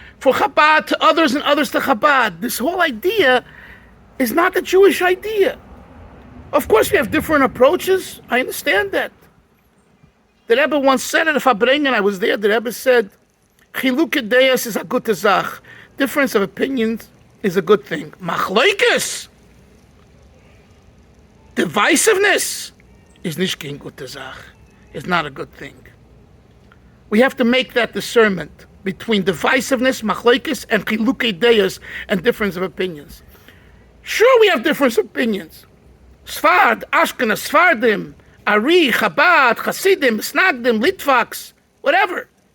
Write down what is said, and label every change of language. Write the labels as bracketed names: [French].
[English] for Chabad to others and others to Chabad. This whole idea is not the Jewish idea. Of course, we have different approaches. I understand that. The Rebbe once said at a Fabrengen, I was there, the Rebbe said, Chanuka Light is a good zach. Difference of opinions is a good thing. [Yiddish] Machloikes, divisiveness, is nicht kein gute Zach. [English] It's not a good thing. We have to make that discernment between divisiveness, machloikes, and Chanuka Light and difference of opinions. Sure, we have different opinions. Sfard, Ashkenaz, Sfardim, Ari, Chabad, Hasidim, Snagdim, Litvaks, whatever.